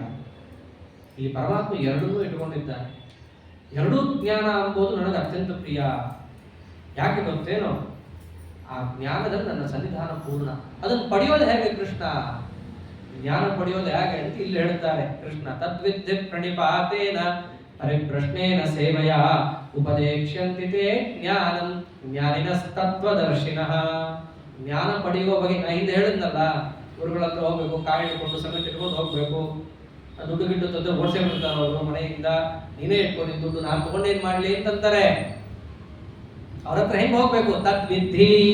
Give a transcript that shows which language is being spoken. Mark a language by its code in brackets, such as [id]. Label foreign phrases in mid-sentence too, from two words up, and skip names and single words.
[kn] ಇಲ್ಲಿ ಪರಮಾತ್ಮ ಎರಡನ್ನೂ ಇಟ್ಟುಕೊಂಡಿದ್ದಾನೆ. ಎರಡೂ ಜ್ಞಾನ ಎಂಬುದು ನನಗೆ ಅತ್ಯಂತ ಪ್ರಿಯ. ಯಾಕೆ ಗೊತ್ತೇನೋ? ಆ ಜ್ಞಾನದಲ್ಲಿ ನನ್ನ ಸನ್ನಿಧಾನ ಪೂರ್ಣ. ಅದನ್ನು ಪಡೆಯೋದು ಹೇಗೆ ಕೃಷ್ಣ? ಜ್ಞಾನ ಪಡೆಯೋದು ಹೇಗೆ ಅಂತ ಇಲ್ಲಿ ಹೇಳ್ತಾರೆ ಕೃಷ್ಣ. [sa] ತದ್ವಿದ್ಯೆ ಪ್ರಣಿಪಾತೇನ ಪರಿಪ್ರಶ್ನೇನ ಸೇವೆಯ ಉಪದೇಕ್ಷ್ಯಂತಿ ತೇ ಜ್ಞಾನಂ ಜ್ಞಾನಿನಸ್ತತ್ವದರ್ಶಿನಃ. [kn] ಜ್ಞಾನ ಪಡೆಯುವ ಬಗ್ಗೆ ನಾ ಹಿಂದೆ ಹೇಳಿದ್ನಲ್ಲ, ಗುರುಗಳ ಹತ್ರ ಹೋಗ್ಬೇಕು, ಕಾಯಿ ಇಟ್ಕೊಂಡು ಸಮೇತ ಇಟ್ಕೊಂಡು ಹೋಗ್ಬೇಕು. ದುಡ್ಡು ಗಿಡ್ಡು ತಂದ್ರೆ ಓಡಿಸೇ ಬಿಡ್ತಾರೆ ಅವರು ಮನೆಯಿಂದ. ನೀನೇ ಇಟ್ಕೊಂಡು ದುಡ್ಡು ನಾನು ತಗೊಂಡೇನ್ ಮಾಡ್ಲಿ ಅಂತಂತಾರೆ. ಅವ್ರ ಹತ್ರ ಹೆಂಗ್ ಹೋಗ್ಬೇಕು? ತದ್ವಿಧಿ.